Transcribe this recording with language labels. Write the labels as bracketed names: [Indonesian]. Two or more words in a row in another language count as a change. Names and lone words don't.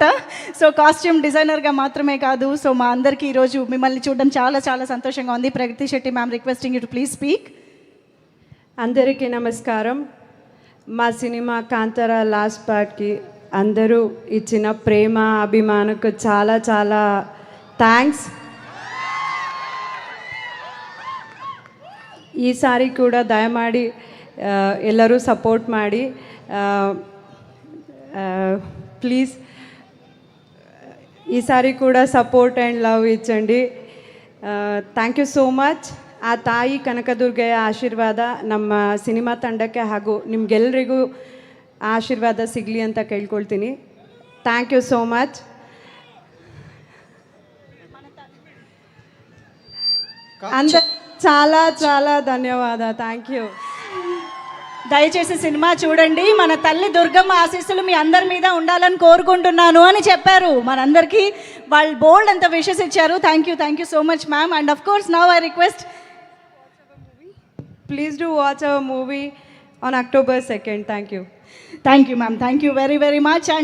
[Telugu] సో కాస్ట్యూమ్ డిజైనర్గా మాత్రమే కాదు, సో మా అందరికీ ఈరోజు మిమ్మల్ని చూడడం చాలా చాలా సంతోషంగా ఉంది. [English] ప్రగతి శెట్టి ma'am, requesting you to please speak. [Telugu] అందరికీ నమస్కారం. మా సినిమా కాంతారా లాస్ట్ పార్ట్కి అందరూ ఇచ్చిన ప్రేమ అభిమానకు చాలా చాలా థ్యాంక్స్. [Kannada] ಈ ಸಾರಿ ಕೂಡ ದಯಮಾಡಿ ಎಲ್ಲರೂ ಸಪೋರ್ಟ್ ಮಾಡಿ ಪ್ಲೀಸ್. ಈ ಸಾರಿ ಕೂಡ [English] support and love [Kannada] ಇಚ್ಚಂಡಿ. [English] thank you so much. [Kannada] ಆ ತಾಯಿ ಕನಕದುರ್ಗೆಯ ಆಶೀರ್ವಾದ ನಮ್ಮ ಸಿನಿಮಾ ತಂಡಕ್ಕೆ ಹಾಗೂ ನಿಮಗೆಲ್ಲರಿಗೂ ಆಶೀರ್ವಾದ ಸಿಗಲಿ ಅಂತ ಕೇಳ್ಕೊಳ್ತೀನಿ. [English] thank you so much. [Telugu] చాలా చాలా ధన్యవాద. [English] thank you. [Telugu] దయచేసి సినిమా చూడండి. మన తల్లి దుర్గమ్మ ఆశీస్సులు మీ అందరి మీద ఉండాలని కోరుకుంటున్నాను అని చెప్పారు. మనందరికీ వాళ్ళు బోల్డ్ అంత విషెస్ ఇచ్చారు. [English] thank you so much ma'am. and of course now I request, please do watch our movie on October 2nd. thank you ma'am. thank you very very much. and